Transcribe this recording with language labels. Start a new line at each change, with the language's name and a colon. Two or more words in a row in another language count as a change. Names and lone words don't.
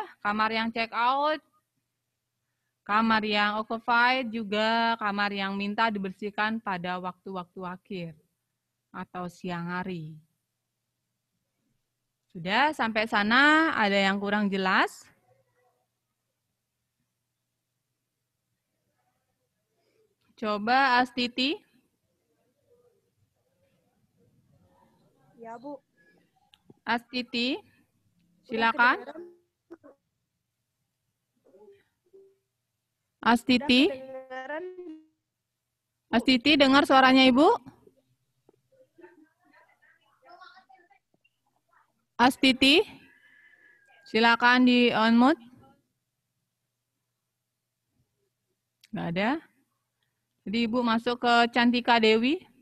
Indonesian: Kamar yang
English: check out,
Indonesian: kamar yang occupied juga kamar yang minta dibersihkan pada waktu-waktu akhir atau siang hari. Sudah, sampai sana ada yang kurang jelas? Coba Astiti. Ya, Bu. Astiti, silakan. Astiti. Astiti, dengar suaranya Ibu? Astiti, silakan di
English: on mute.
Indonesian: Nggak ada. Jadi Ibu masuk ke Cantika Dewi.